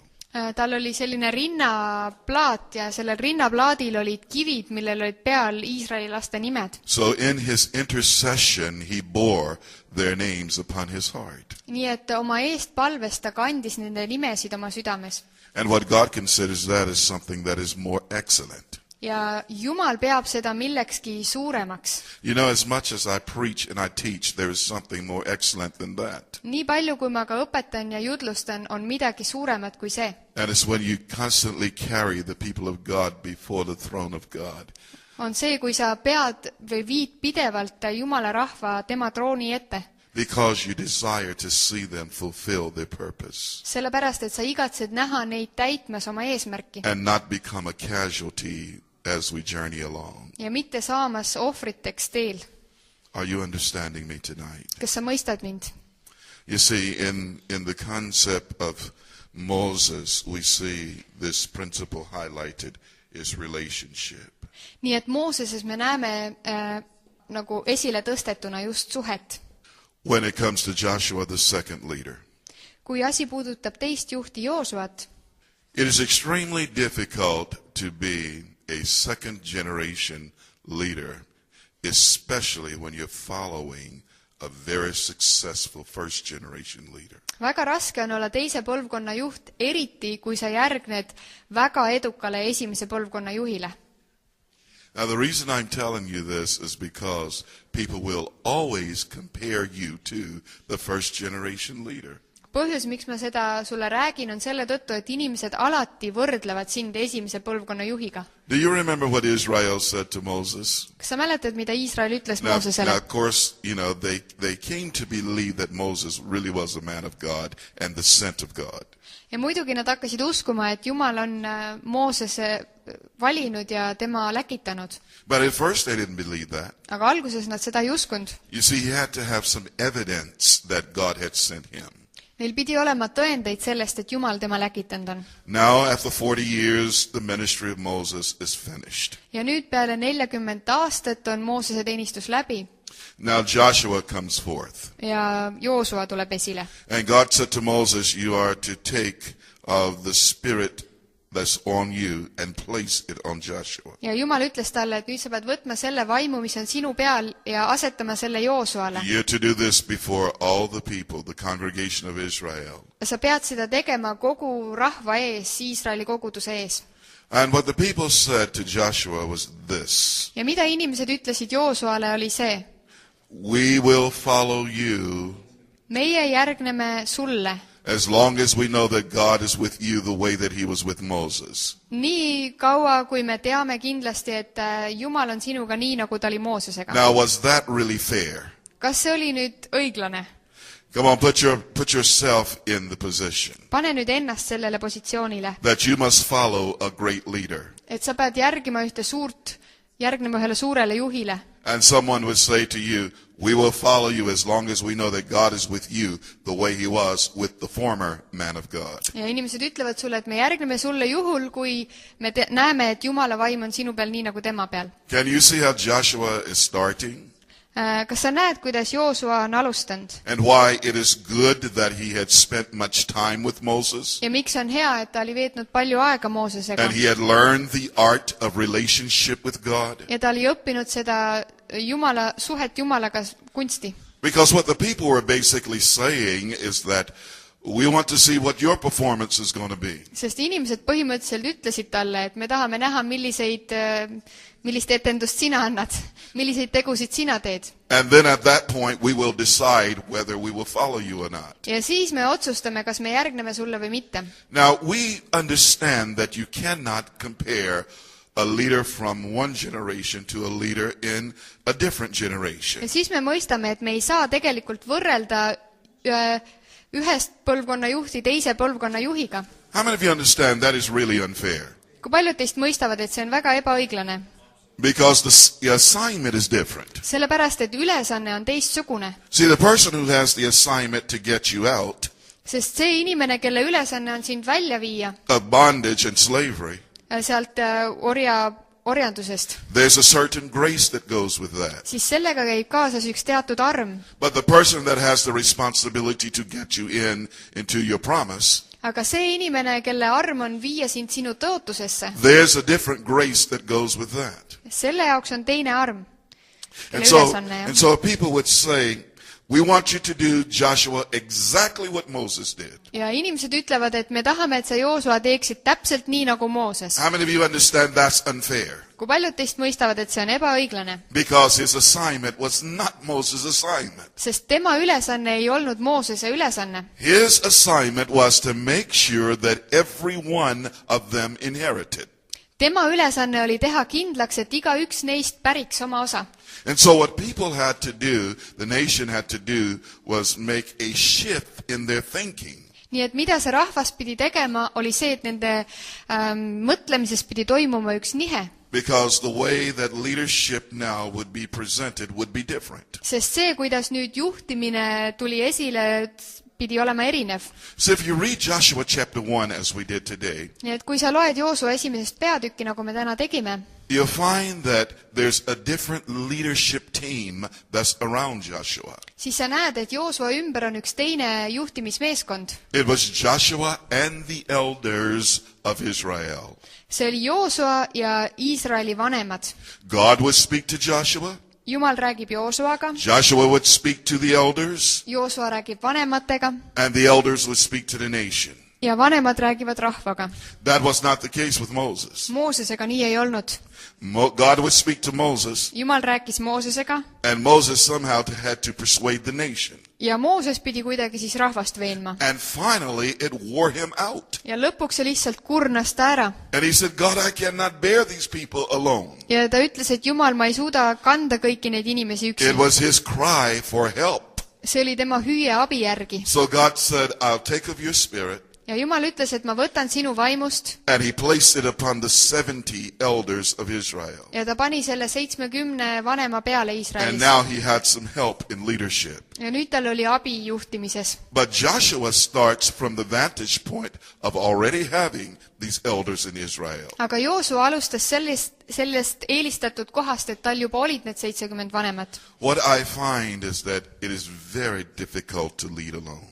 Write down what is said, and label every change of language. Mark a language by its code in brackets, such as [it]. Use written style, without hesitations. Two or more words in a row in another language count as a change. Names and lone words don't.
[et] Tal oli selline rinnaplaat ja sellel rinnaplaadil olid kivid, millel olid peal Iisraeli laste nimed. [en] So in his intercession he bore their names upon his heart. [et] Nii et oma eest palves ta kandis nende nimesid oma südames. [en] And what God considers that is something that is more excellent. [et] Ja Jumal peab seda millekski suuremaks. [en] You know, as much as I preach and I teach, there is something more excellent than that. [et] Nii palju, kui ma ka õpetan ja jutlustan, on midagi suuremat kui see. [en] And it's when you constantly carry the people of God before the throne of God. [et] On see, kui sa pead või viid pidevalt Jumala rahva tema trooni ette. [en] Because you desire to see them fulfill their purpose. [et] Sellepärast, et sa igatsed näha neid täitmas oma eesmärki. [en] And not become a casualty as we journey along. [et] Ja mitte saamas ohvriteks teel. [en] Are you understanding me tonight? [et] Kas sa mõistad mind? [en] You see, in the concept of Moses, we see this principle highlighted is relationship. [et] Nii et Mooseses me näeme nagu esile tõstetuna just suhet. [en] When it comes to Joshua, the second leader. [et] Kui asi puudutab teist juhti Joosuat, [en] it is extremely difficult to be a second generation leader, especially when you're following a very successful first generation leader. [et] Väga raske on olla teise põlvkonna juht, eriti kui sa järgned väga edukale esimese põlvkonna juhile. [en] Now, the reason I'm telling you this is because people will always compare you to the first generation leader. [et] Põhjus, miks ma seda sulle räägin, on selle tõttu, et inimesed alati võrdlevad sind esimese põlvkonna juhiga. [en] Do you remember what Israel said to Moses? [et] Kas sa mäletad, mida Iisrael ütles [en] Now, [et] Moosesele? [en] of course, they came to believe that Moses really was a man of God and the sent of God. [et] Ja muidugi nad hakkasid uskuma, et Jumal on Moosese valinud ja tema läkitanud. [en] But at first they didn't believe that. [et] Aga alguses nad seda ei uskunud. [en] You see, he had to have some evidence that God had sent him. [et] Neil pidi olema tõendeid sellest, et Jumal tema läkitanud on. [en] Now, after 40 years, the ministry of Moses is finished. [et] Ja nüüd peale 40 aastat on Moosese teenistus läbi. [en] Now Joshua comes forth. [et] Ja Joosua tuleb esile. [en] And God said to Moses, you are to take of the spirit that's on you and place it on Joshua. [et] Ja Jumal ütles talle, et nüüd sa pead võtma selle vaimu, mis on sinu peal ja asetama selle Joosuale. [en] You're to do this before all the people, the congregation of Israel. [et] Sa pead seda tegema kogu rahva ees, Iisraeli koguduse ees. [en] And what the people said to Joshua was this. [et] Ja mida inimesed ütlesid Joosuale oli see. [en] We will follow you. [et] Meie järgneme sulle. [en] As long as we know that God is with you the way that he was with Moses. [et] Nii kaua, kui me teame kindlasti, et Jumal on sinuga nii, nagu ta oli Moosesega. [en] Now, was that really fair? [et] Kas see oli nüüd õiglane? [en] Come on, put yourself in the position. [et] Pane nüüd ennast sellele positsioonile. [en] That you must follow a great leader. [et] Et sa pead järgnema ühele suurele juhile. [en] And someone would say to you, we will follow you as long as we know that God is with you the way he was with the former man of God. [et] Ja inimesed ütlevad sulle, et me järgneme sulle juhul, kui me näeme, et Jumala vaim on sinu peal nii, nagu tema peal. [en] Can you see how Joshua is starting? [et] Kas sa näed, kuidas Joosua on alustanud? [en] And why it is good that he had spent much time with Moses? [et] Ja miks on hea, et ta oli veetnud palju aega Moosesega? [en] And he had learned the art of relationship with God? [et] Ja ta oli õppinud seda suhet Jumalaga kunsti. [en] Because what the people were basically saying is that we want to see what your performance is going to be. [et] Sest inimesed põhimõtteliselt ütlesid talle, et me tahame näha, millist etendust sina annad, milliseid tegusid sina teed. [en] And then at that point we will decide whether we will follow you or not. [et] Ja siis me otsustame, kas me järgneme sulle või mitte. [en] Now we understand that you cannot compare a leader from one generation to a leader in a different generation. [et] Ja siis me mõistame, et me ei saa tegelikult võrrelda ühest põlvkonna juhti teise põlvkonna juhiga. [en] How many of you understand that is really unfair? [et] Kui paljud teist mõistavad, et see on väga ebaõiglane? [en] Because the assignment is different. [et] Sellepärast, et ülesanne on teistsugune. [en] See, the person who has the assignment to get you out [et] Sest see inimene, kelle ülesanne on sind välja viia [en] of bondage and slavery, [et] sealt orjandusest, [en] there's a certain grace that goes with that. [et] siis sellega käib kaasas üks teatud arm. [en] But the person that has the responsibility to get you into your promise, [et] Aga see inimene, kelle arm on viia sind sinu tõotusesse, [en] there's a different grace that goes with that. [et] selle jaoks on teine arm, kelle [en] And [et] ülesanne. [en] so people would say, we want you to do, Joshua, exactly what Moses did. [et] Ja inimesed ütlevad, et me tahame, et sa Joosua teeksid täpselt nii, nagu Mooses. [en] How many of you understand that's unfair? [et] Kui paljud teist mõistavad, et see on ebaõiglane? [en] Because his assignment was not Moses' assignment. [et] Sest tema ülesanne ei olnud Moosese ülesanne. [en] His assignment was to make sure that every one of them inherited. [et] Tema ülesanne oli teha kindlaks, et igaüks neist päriks oma osa. [en] And so what people had to do, the nation had to do, was make a shift in their thinking. [et] Nii et mida see rahvas pidi tegema, oli see, et nende mõtlemises pidi toimuma üks nihe. [en] Because the way that leadership now would be presented would be different. [et] Sest see, kuidas nüüd juhtimine tuli esile, pidi olema erinev. [en] So if you read Joshua chapter 1 as we did today, [et] Nii et kui sa loed Joosua esimesest peatükki, nagu me täna tegime, [en] you'll find that there's a different leadership team that's around Joshua. [et] siis sa näed, et Joosua ümber on üks teine juhtimismeeskond. [en] It was Joshua and the elders of Israel. [et] See oli Joosua ja Iisraeli vanemad. [en] God would speak to Joshua. [et] Jumal räägib Joosuaga. [en] Joshua would speak to the elders. [et] Joosua räägib vanematega. [en] And the elders would speak to the nation. [et] ja vanemad räägivad rahvaga. [en] That was not the case with Moses. [et] Moosesega nii ei olnud. [en] God would speak to Moses, [et] Jumal rääkis Moosesega [en] and Moses somehow had to persuade the nation. [et] ja Mooses pidi kuidagi siis rahvast veenma. [en] And finally, it wore him out. [et] Ja lõpuks see lihtsalt kurnas ta ära. [en] And he said, God, I cannot bear these people alone. [et] Ja ta ütles, et Jumal, ma ei suuda kanda kõiki neid inimesi üksi. [en] It was his cry for help. [et] See oli tema hüüe abi järgi. [en] So God said, I'll take of your spirit. [et] Ja Jumal ütles, et ma võtan sinu vaimust. [en] And he placed it upon the 70 elders of Israel. [et] Ja ta pani selle 70 vanema peale [en] And [et] Iisraelis. [en] now he had some help in leadership. [et] Ja nüüd tal oli abi juhtimises. [en] But Joshua starts from the vantage point of already having these elders in Israel. [et] Aga Joosua alustas sellest eelistatud kohast, et tal juba olid need 70 vanemat. [en] What I find is that it is very difficult to lead alone.